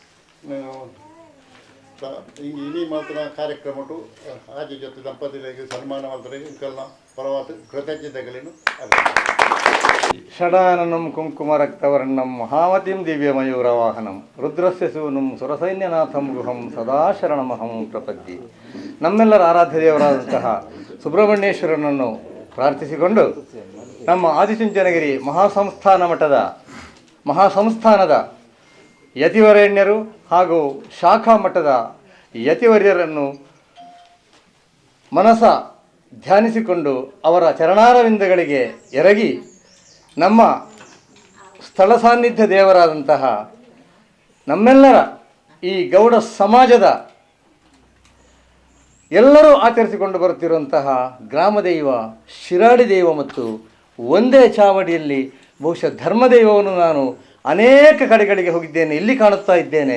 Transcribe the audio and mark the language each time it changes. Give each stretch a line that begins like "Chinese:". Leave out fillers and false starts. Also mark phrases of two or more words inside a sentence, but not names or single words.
Tulu: ಇನಿ ಮಾತ್ರ ಕಾರ್ಯಕ್ರಮಟು ಆಜಿ ಜೊತೆ ದಂಪತಿಗಳಿಗೆ ಸನ್ಮಾನ ಮಾಡ್ತಾರೆ ಇಂಕಲ್ನ ಪರವಾದ ಕೃತಜ್ಞತೆಗಳನ್ನು
Sanskrit: ಷಡಾನನಂ ಕುಂಕುಮ ರಕ್ತವರ್ಣಂ ಮಹಾಮತಿಂ ದಿವ್ಯಮಯೂರವಾಹನಂ ರುದ್ರಸ್ಯ ಸೂನುಂ ಸುರಸೈನ್ಯನಾಥಂ ಗುಹಂ ಸದಾ ಶರಣಮಹಂ ಪ್ರಪದ್ಯೆ.
Kannada: ನಮ್ಮೆಲ್ಲರ ಆರಾಧ್ಯ ದೇವರಾದಂತಹ ಸುಬ್ರಹ್ಮಣ್ಯೇಶ್ವರನನ್ನು ಪ್ರಾರ್ಥಿಸಿಕೊಂಡು ನಮ್ಮ ಆದಿಚುಂಚನಗಿರಿ ಮಹಾಸಂಸ್ಥಾನದ ಯತಿವರೇಣ್ಯರು ಹಾಗೂ ಶಾಖಾ ಮಠದ ಯತಿವರ್ಯರನ್ನು ಮನಸ ಧ್ಯಾನಿಸಿಕೊಂಡು ಅವರ ಚರಣಾರವಿಂದಗಳಿಗೆ ಎರಗಿ ನಮ್ಮ ಸ್ಥಳ ಸಾನ್ನಿಧ್ಯ ದೇವರಾದಂತಹ ನಮ್ಮೆಲ್ಲರ ಈ ಗೌಡ ಸಮಾಜದ ಎಲ್ಲರೂ ಆಚರಿಸಿಕೊಂಡು ಬರುತ್ತಿರುವಂತಹ ಗ್ರಾಮದೈವ ಶಿರಾಡಿ ದೈವ ಮತ್ತು ಒಂದೇ ಚಾವಡಿಯಲ್ಲಿ ಬಹುಶಃ ಧರ್ಮದೈವವನ್ನು ನಾನು ಅನೇಕ ಕಡೆಗಳಿಗೆ ಹೋಗಿದ್ದೇನೆ, ಇಲ್ಲಿ ಕಾಣುತ್ತಾ ಇದ್ದೇನೆ.